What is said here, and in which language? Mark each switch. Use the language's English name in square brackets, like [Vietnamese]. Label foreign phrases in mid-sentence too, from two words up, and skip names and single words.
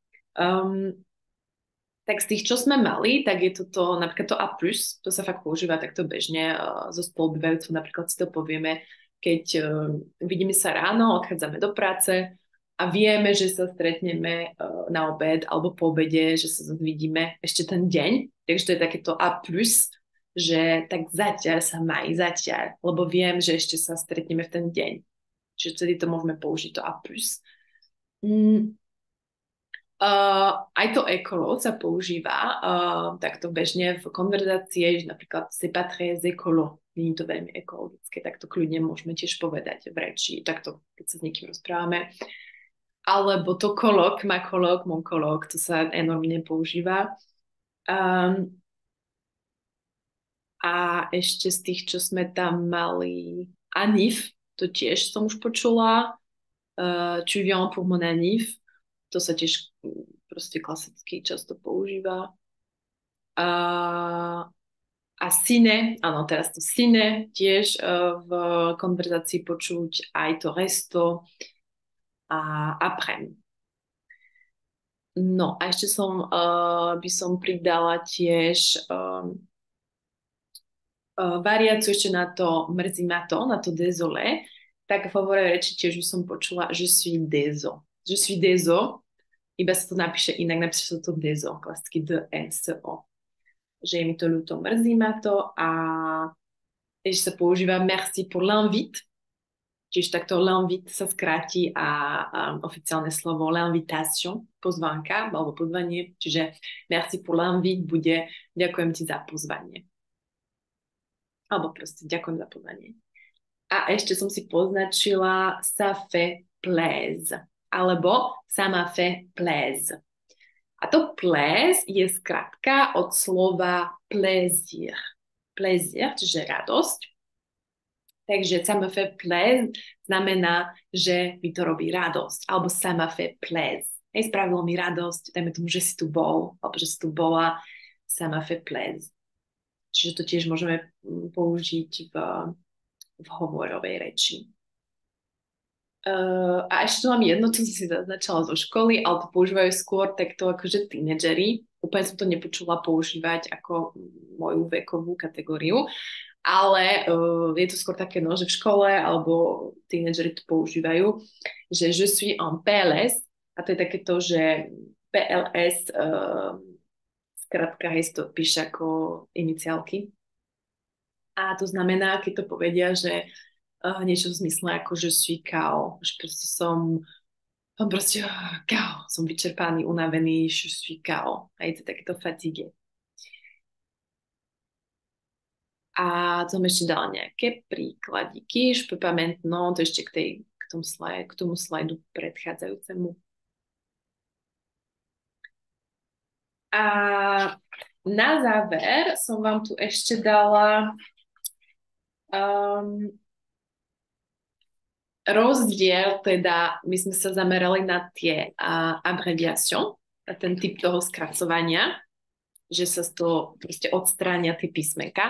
[Slovak] Tak z tých, čo sme mali, tak je toto napríklad to A+, to sa fakt používa takto bežne so spolubývajúcou, napríklad si to povieme, keď vidíme sa ráno, odchádzame do práce a vieme, že sa stretneme na obed alebo po obede, že sa vidíme ešte ten deň, takže to je takéto A+, že tak zatiaľ sa maj, zatiaľ, lebo viem, že ešte sa stretneme v ten deň. Čiže vtedy to môžeme použiť to A+. Aj to écolo sa používa takto bežne v konverzácii, že napríklad [French] c'est pas très écolo, [Slovak] nie je to veľmi ekologické, tak to kľudne môžeme tiež povedať v reči, takto keď sa s niekým rozprávame. Alebo to kolok, [French] má kolok, mon kolok, [Slovak] to sa enormne používa. A ešte z tých, čo sme tam mali, anif, to tiež som už počula. [French] Tu viens pour mon anif, [Slovak] to sa tiež proste klasicky často používa. A sine, áno, teraz to sine tiež v konverzácii počuť, aj to resto a après. No a ešte by som pridala tiež variáciu ešte na to mrzí ma to, na to désolé, tak v hovorovej reči tiež už som počula [French] je suis déso. Je suis déso, [Slovak] iba sa to napíše inak, napíše sa to déso, klasicky D-E-S-O. Že je mi to ľúto, mrzí ma to a ešte sa používa [French] merci pour l'invite, [Slovak] čiže takto l'invite sa skráti a oficiálne slovo l'invitation, pozvánka alebo pozvanie, čiže [French] merci pour l'invite [Slovak] bude ďakujem ti za pozvanie. Alebo proste ďakujem za pozvanie. A ešte som si poznačila [French] ça fait plaise, [Slovak] alebo [French] ça m'a fait plaise. [Slovak] A to plaise je skratka od slova plaisir. Plaisir, čiže radosť. Takže [French] ça me fait plaise [Slovak] znamená, že mi to robí radosť. [French] Alebo ça m'a fait plaise. [Slovak] Hej, spravilo mi radosť, dajme tomu, že si tu bol, alebo že si tu bola, [French] ça m'a fait plaise. [Slovak] Čiže to tiež môžeme použiť v hovorovej reči. A ešte tu mám jedno, čo som si zaznačala zo školy, ale to používajú skôr takto akože tínedžeri. Úplne som to nepočula používať ako moju vekovú kategóriu, ale je to skôr také, no, že v škole alebo tínedžeri to používajú, že [French] je suis en PLS [Slovak] a to je takéto, že PLS skratka, hej, to píše ako iniciálky. A to znamená, keď to povedia, že niečo v zmysle ako, že [French] suis KO, [Slovak] že proste som KO, som vyčerpaný, unavený, [French] je suis KO. [Slovak] A je to takéto fatigue. A som ešte dala nejaké príkladíky, [French] je peux pas maintenant, [Slovak] to ešte k tomu slajdu predchádzajúcemu. A na záver som vám tu ešte dala rozdiel, teda my sme sa zamerali na tie abreviation, na ten typ toho skracovania, že sa z toho proste odstránia tie písmenka.